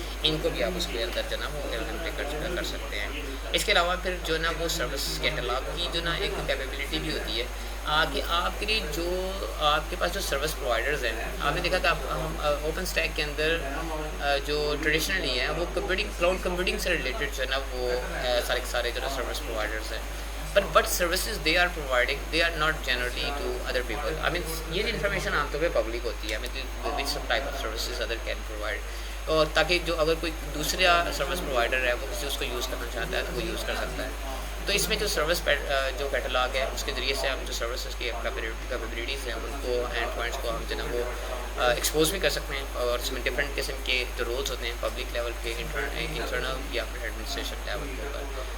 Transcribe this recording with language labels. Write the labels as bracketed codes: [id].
[ur] ان کو بھی آپ اس کے اندر جو نا وہ امپلیمنٹ کر سکتے ہیں. اس کے علاوہ پھر جو نا وہ سروس کیٹلاگ کی جو نا ایک کیپیبلٹی بھی ہوتی ہے کہ آپ کے لیے جو آپ کے پاس جو سروس پرووائڈرز ہیں, آپ نے دیکھا کہ ہم اوپن اسٹیک کے اندر جو ٹریڈیشنلی ہیں وہ کلاؤڈ کمپیوٹنگ سے ریلیٹڈ جو ہے نا وہ سارے جو نا سروس پرووائڈرز ہیں, [en] but services they are providing, they are not generally to other people. I mean, [ur] یہ انفارمیشن عام طور پہ پبلک ہوتی ہے. [en] I mean, which some type of services other can provide, [ur] اور تاکہ جو اگر کوئی دوسرا سروس پرووائڈر ہے وہ کسی اس کو یوز کرنا چاہتا ہے تو وہ یوز کر سکتا ہے. تو اس میں جو سروس جو کیٹلاگ ہے اس کے ذریعے سے ہم جو سروسز کی کیپیبلٹیز ہیں ان کو اینڈ پوائنٹس کو ہم جو ہے وہ ایکسپوز بھی کر سکتے ہیں, اور اس میں ڈفرینٹ قسم کے جو رولس ہوتے ہیں پبلک لیول پہ, انٹرنل یا پھر ایڈمنسٹریشن لیول کے اوپر.